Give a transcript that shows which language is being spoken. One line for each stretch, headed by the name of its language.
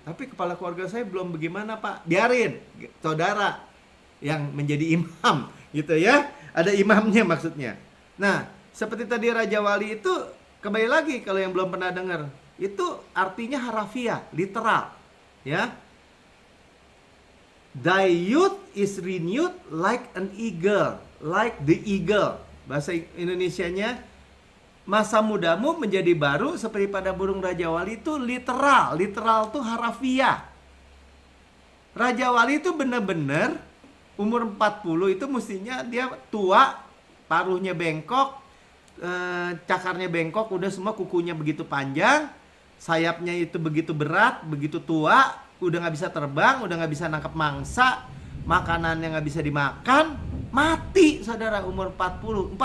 Indonesian: Tapi kepala keluarga saya belum bagaimana, Pak. Biarin saudara yang menjadi imam gitu, ya. Ada imamnya maksudnya. Nah, seperti tadi Raja Wali itu, kembali lagi kalau yang belum pernah dengar, itu artinya harafiah, literal, ya.
English: Thy youth is renewed like an eagle, like the eagle.
Indonesian: Bahasa Indonesianya, masa mudamu menjadi baru seperti pada burung Raja Wali, itu literal. Literal itu harafiah. Raja Wali itu benar-benar umur 40 itu mestinya dia tua, paruhnya bengkok, cakarnya bengkok, udah semua kukunya begitu panjang, sayapnya itu begitu berat, begitu tua, udah nggak bisa terbang, udah nggak bisa nangkap mangsa, makanannya nggak bisa dimakan, mati saudara umur 40.